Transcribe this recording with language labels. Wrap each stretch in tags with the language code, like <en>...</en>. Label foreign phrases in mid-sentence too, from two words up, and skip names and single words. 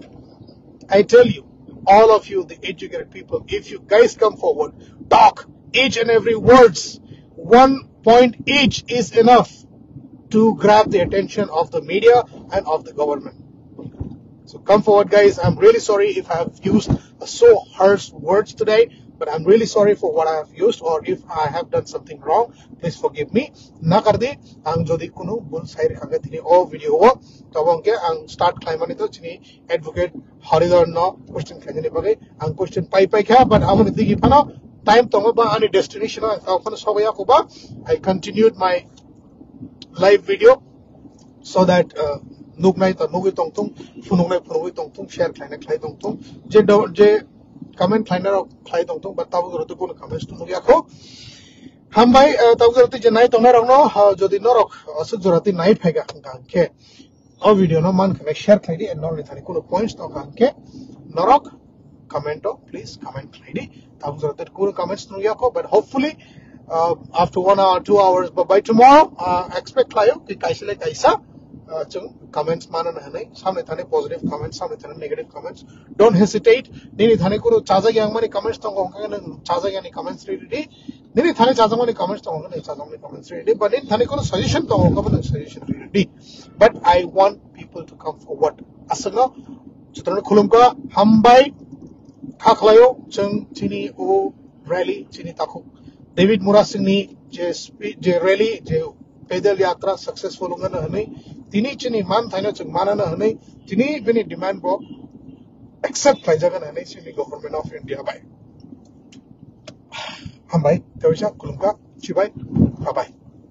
<en>I tell you, all of you, the educated people, if you guys come forward, talk each and every words, 1 point each is enough to grab the attention of the media and of the government. So come forward, guys. I'm really sorry if I have used so harsh words today, but I'm really sorry for what I have used, or if I have done something wrong, please forgive me.</en> <trp>Nakardi, ang jodi kuno bul sair khaga tini o video wo, tabongke ang start claimani to chini advocate Haridhar no question khajani bagai, ang question pai kha, but amani digi phano time tongo ba ani destination ang phano sobaya ko ba.</trp> <en>I continued my live video so that</en> <trp>nugnai ta nugi tongtung funungai tongtung share klai tongtung je comment kliner klai tongtung but tabu rotu kono comments tu nugi akho hambai tabu rotu je nai tongna rongno jodi norok asuk jorati nai phaiga ke o video no man khane share klai di and non thani kono points to ke norok comment</trp> <en>please comment</en> <trp>klai di tabu rotu kono comments tu nugi akho,</trp> <en>but hopefully after 1 hour 2 hours, but by tomorrow expect</en> <trp>layo ki kaisile kaisa</trp> <en>comments</en> <trp>mana na hanai samne thane</trp> <en>positive comments</en> <trp>samne thane</trp> <en>negative comments, don't hesitate.</en> <trp>Nini thane kuro chaja gyang mani comments tong hongka na chaja gyang ni comments ready nini thane chaja mani comments tong hongka na chaja mani comments ready, but nini thane kuro suggestion tong hongka na suggestion ready.</trp> <en>But I want people to come forward</en> <trp>asanga chutran khulumka hambai khaklayo chung chini o rally chini takhu David Murasini je rally je pedal yatra successful hunga na hanai tini chini man thaina chung mana na hanai tini bini demand bo accept khai jaga na hanai chini government of India bai hambai tawisa kulumka chibai</trp> <en>bye bye.</en>